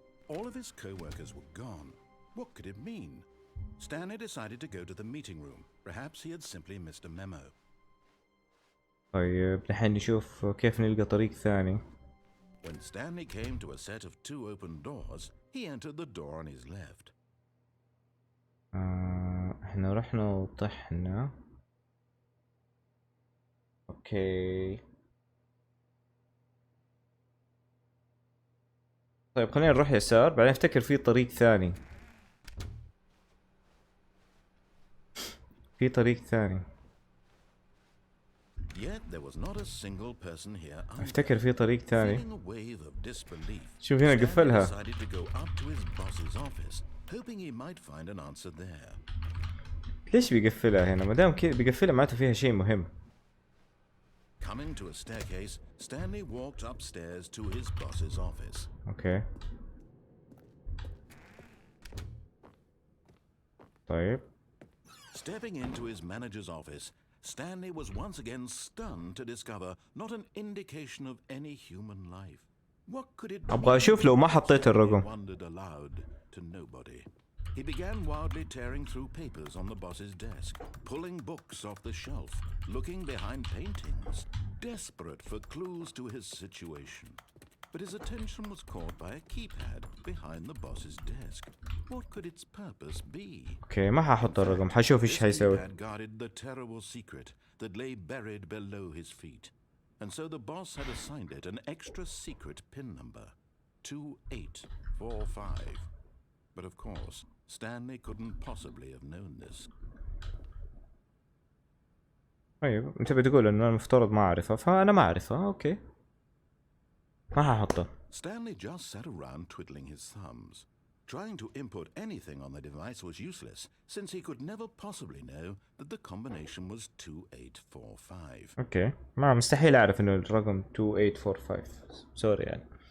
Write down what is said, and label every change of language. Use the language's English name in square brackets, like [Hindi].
[English] All of his co-workers were gone. What could it mean? Stanley decided to go to the meeting room. Perhaps he had simply missed a memo. [Arabic] طيب الحين نشوف كيف نلقى طريق ثاني. [English] When Stanley came to a set of 2 open doors, he entered the door on his left. [Arabic] احنا رحنا وطحنا. اوكي. طيب خلينا نروح يسار بعدين افتكر في طريق ثاني. في طريق ثاني. [English] Yet there was not a single person here. [Arabic] افتكر في طريق ثاني. [English] Feeling a wave of disbelief, [Arabic] شوف هنا قفلها. [English] decided to go up to his boss's office, hoping he might find an answer there. [Arabic] ليش بيقفلها هنا؟ ما دام كذا بيقفلها معناته فيها شيء مهم. [English] Coming to a staircase, Stanley walked upstairs to his boss's office. [Arabic] اوكي. طيب. [English] Stepping into his manager's office, Stanley was once again stunned to discover not an indication of any human life. What could it [Arabic] ابغى اشوف لو ما حطيت الرقم. [English] wondered aloud to nobody. He began wildly tearing through papers on the boss's desk, pulling books off the shelf, looking behind paintings, desperate for clues to his situation. But his attention was caught by a keypad behind the boss's desk. What could its purpose be? [Arabic] اوكي ما ححط الرقم حشوف ايش حيسوي. [English] This keypad guarded the terrible secret that lay buried below his feet. And so the boss had assigned it an extra secret pin number, 2845. But of course, Stanley couldn't possibly have known this. [Arabic] طيب انت بتقول انه انا مفترض ما اعرفها فانا ما اعرفها اوكي. ما ححطها. [English] Stanley just sat around twiddling his thumbs. Trying to input anything on the device was useless, since he could never possibly know that the combination was 2845. [Arabic] اوكي ما مستحيل اعرف انه الرقم 2845 سوري يعني.